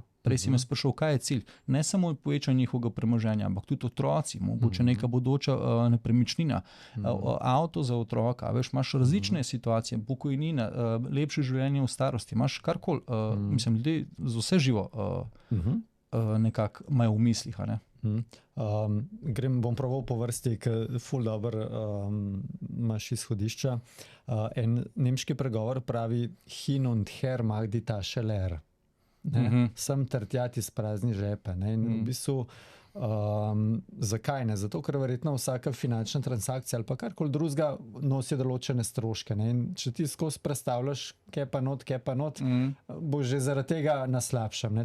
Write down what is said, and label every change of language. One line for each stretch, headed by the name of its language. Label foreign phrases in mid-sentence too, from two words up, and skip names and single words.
Slovenian: Prej si me sprašal, kaj je cilj. Ne samo povečanje njihovega premoženja, ampak tudi otroci, mogoče neka bodoča nepremičnina, avto za otroka, veš, imaš različne situacije, pokojnina, lepše življenje v starosti, imaš karkoli, mislim, ljudje za vse živo nekako imajo v mislih, ne? Bom probal po vrsti, ker ful dobro imaš izhodišča. En nemški pregovor pravi
German: hin und her mag die Tasche leer.
Slovenian: Sem ter tja ti sprazni žepe. Ne? In v bistvu, zakaj ne? Zato, ker verjetno vsaka finančna transakcija ali pa karkoli drugega nosi določene stroške. Ne? In če ti skozi predstavljaš, kje pa not, bo že zaradi tega na slabšem.